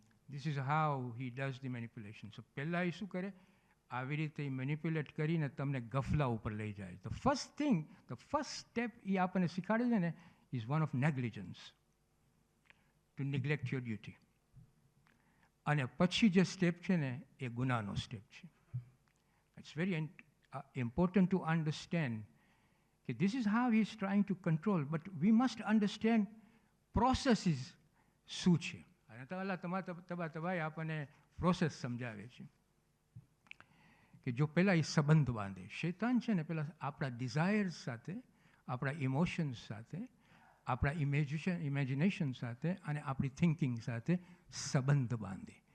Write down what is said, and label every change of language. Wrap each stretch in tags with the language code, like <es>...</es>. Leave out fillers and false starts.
<en>This is how he does the manipulation. So</en> <gu>પહેલાં એ શું કરે? આવી રીતે મેનિપ્યુલેટ કરીને તમને ગફલા ઉપર લઈ જાય.</gu> <en>the first step</en> <gu>એ આપણને શીખવાડે છે ને</gu> <en>Is one of negligence, to neglect your duty.</en> <gu>અને પછી જે સ્ટેપ છે ને એ ગુનાનો સ્ટેપ છે.</gu> <en>it's very important to understand that this is how he is trying to control, but we must understand processes</en> <gu>શું છે. અને તમારે આપણને પ્રોસેસ સમજાવે છે કે જો પહેલાં એ સંબંધ બાંધે. શૈતાન છે ને પહેલાં આપણા ડિઝાયર્સ સાથે, આપણા ઇમોશન્સ સાથે, આપણા ઇમેજિનેશન સાથે અને આપણી થિંકિંગ સાથે સંબંધ બાંધે.</gu>